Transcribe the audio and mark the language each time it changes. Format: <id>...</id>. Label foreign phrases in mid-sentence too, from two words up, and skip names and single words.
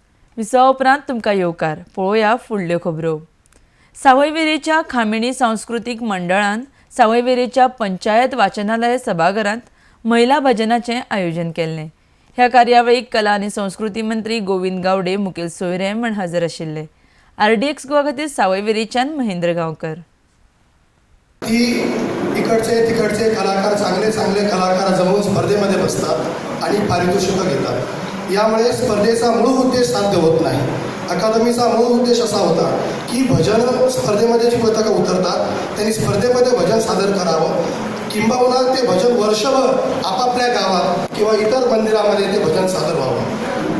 <kok>विसवा उपरांत तुमकां येवकार पळोवया फुडल्यो खबरो। सावय वेरेंच्या खामेणी सांस्कृतीक मंडळान सावय वेरेंच्या पंचायत वाचनालय सभाघरांत महिला भजनाचें आयोजन केल्लें। ह्या कार्यावळीक कला आनी संस्कृती मंत्री गोविंद गावडे मुखेल सोयरे म्हण हजर आशिल्ले। RDX गोवा खातीर सावय वेरेंच्यान महेंद्र गांवकर।</kok> <mr>इकडचे तिकडचे कलाकार चांगले चांगले कलाकार जमून स्पर्धेमध्ये बसतात आणि पारितोषिकं घेतात। यामुळे स्पर्धेचा मूळ उद्देश साध्य होत नाही। अकादमीचा मूळ उद्देश असा होता की भजन स्पर्धेमध्ये जी पथकं उतरतात त्यांनी स्पर्धेमध्ये भजन सादर करावं, किंबहुना ते भजन वर्षभर आपापल्या गावात किंवा इतर मंदिरामध्ये ते भजन सादर व्हावं।</mr>